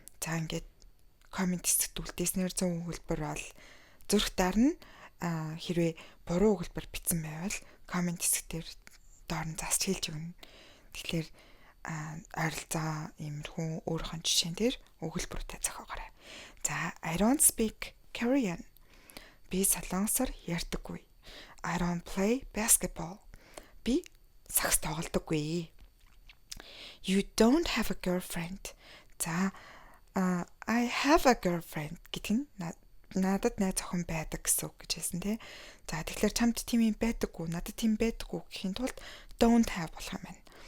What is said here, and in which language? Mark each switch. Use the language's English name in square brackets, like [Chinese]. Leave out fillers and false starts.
[Mongolian] За ингээд комент хэсэгт үлдээснээр 100 өгүүлбэр бол зүрх дарна. Хэрвээ буруу өгүүлбэр бичсэн байвал комент хэсгээр доор нь засч хэлж өгнө. Тэгэхээр ойролцоо иймэрхүү өөрийнхөө жишээн дээр өгүүлбэртэй зохиогоорой. [English] За, I don't speak Korean. [Mongolian] Би солонгосоор ярьдаггүй. [English] I don't play basketball. [Mongolian] Би сакс тоглодоггүй. [English] You don't have a girlfriend. [Mongolian] За, [English] I have a girlfriend [Mongolian] гэдэг нь надад найз охин байдаг гэсэн үг гэж хэлсэн тий. За, тэгэхээр чамд тийм юм байдаггүй, надад тийм байдаггүй гэхийн тулд don't have болох юм байна.